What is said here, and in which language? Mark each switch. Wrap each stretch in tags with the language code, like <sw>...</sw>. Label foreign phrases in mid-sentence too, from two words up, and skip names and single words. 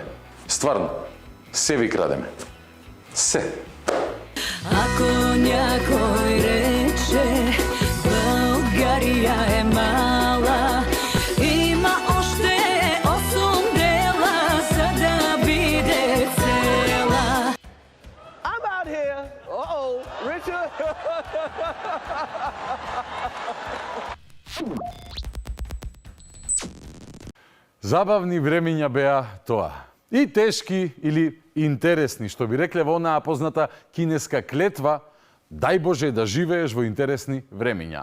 <mk>Стварно, се ви крадеме. Се.</mk> <bg>Ако някой рече Българија е мала, има още 8 дела за да биде цела.</bg> <en>I'm out here. Uh-oh, Richard.</en> <mk>Забавни времиња беа тоа. И тешки или интересни, што би рекле во онаа позната кинеска клетва, Дај Боже да живееш во интересни времиња.</mk>